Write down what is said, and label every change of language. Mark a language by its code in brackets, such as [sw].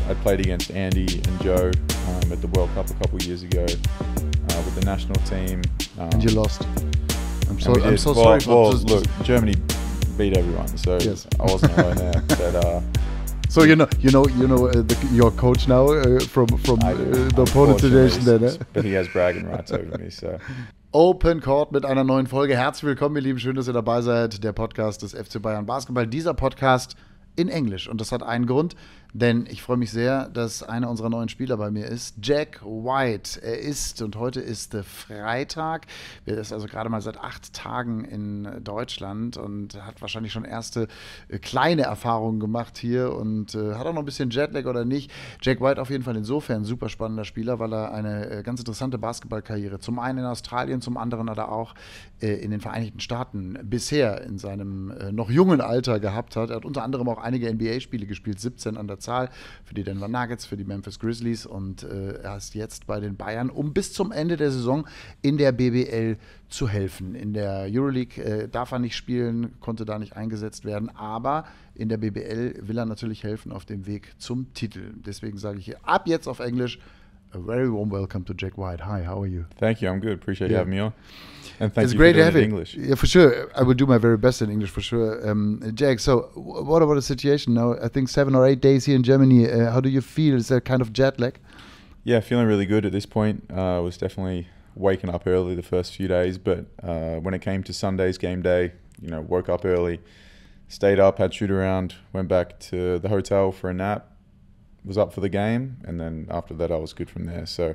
[en] I played against Andy and Joe at the World Cup a couple of years ago with the national team. And you lost. I'm so well, Look, Germany beat everyone, so yes. I wasn't alone there. But, so your coach now from the opponent situation there, but he has bragging rights over me. So. [de] Open Court mit einer neuen Folge. Herzlich willkommen, ihr Lieben. Schön, dass ihr dabei seid. Der Podcast des FC Bayern-Basketball. Dieser Podcast in Englisch. Und das hat einen Grund, denn ich freue mich sehr, dass einer unserer neuen Spieler bei mir ist, Jack White. Er ist, und heute ist Freitag, er ist also gerade mal seit 8 Tagen in Deutschland und hat wahrscheinlich schon erste kleine Erfahrungen gemacht hier und hat auch noch ein bisschen Jetlag oder nicht. Jack White auf jeden Fall insofern ein super spannender Spieler, weil er eine ganz interessante Basketballkarriere zum einen in Australien, zum anderen aber auch in den Vereinigten Staaten bisher in seinem noch jungen Alter gehabt hat. Er hat unter anderem auch einige NBA-Spiele gespielt, 17 an der Zahl, für die Denver Nuggets, für die Memphis Grizzlies, und er ist jetzt bei den Bayern, um bis zum Ende der Saison in der BBL zu helfen. In der EuroLeague darf er nicht spielen, konnte da nicht eingesetzt werden, aber in der BBL will er natürlich helfen auf dem Weg zum Titel. Deswegen sage ich hier ab jetzt auf Englisch: [en] a very warm welcome to Jack White. Hi, how are you? Thank you, I'm good. Appreciate you having me on. And thank it's you great for doing to have it you. in English. Yeah, for sure. I will do my very best in English for sure. Jack, so what about the situation now? I think 7 or 8 days here in Germany. How do you feel? Is there kind of jet lag? Yeah, feeling really good at this point. I was definitely waking up early the first few days, but when it came to Sunday's game day, woke up early, stayed up, had shoot around, went back to the hotel for a nap, was up for the game, and then after that I was good from there.